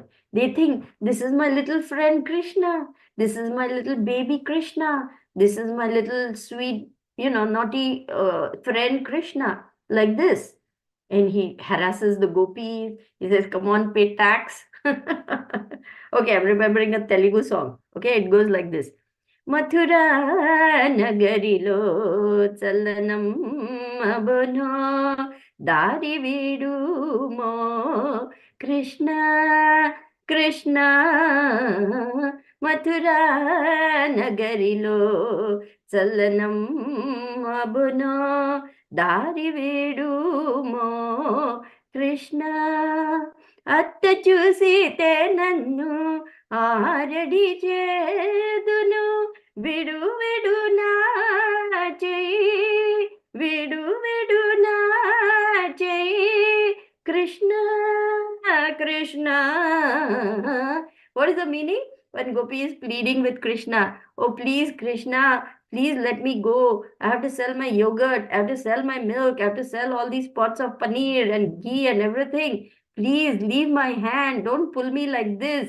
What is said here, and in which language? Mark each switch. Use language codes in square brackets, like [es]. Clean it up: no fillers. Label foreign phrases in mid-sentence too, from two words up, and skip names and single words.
[en] They think, this is my little friend Krishna. This is my little baby Krishna. This is my little sweet, naughty friend Krishna. Like this. And he harasses the gopis. He says, come on, pay tax. Okay, I'm remembering a Telugu song. Okay, it goes like this. [te] మథుర నగరిలో చలనం అబోనో దారి విడుమో కృష్ణ కృష్ణ మథుర నగరిలో చలనం అబోనో దారి విడుమో కృష్ణ అత్త చూసితే నన్ను ఆరడి చేదును విడు విడు నా చెయ్యి విడు విడు నా చెయ్యి కృష్ణ కృష్ణ. [en] What is the meaning? When Gopi is pleading with Krishna, oh please Krishna, please let me go. I have to sell my yogurt, I have to sell my milk, I have to sell all these pots of paneer and ghee and everything. Please leave my hand. Don't pull me like this.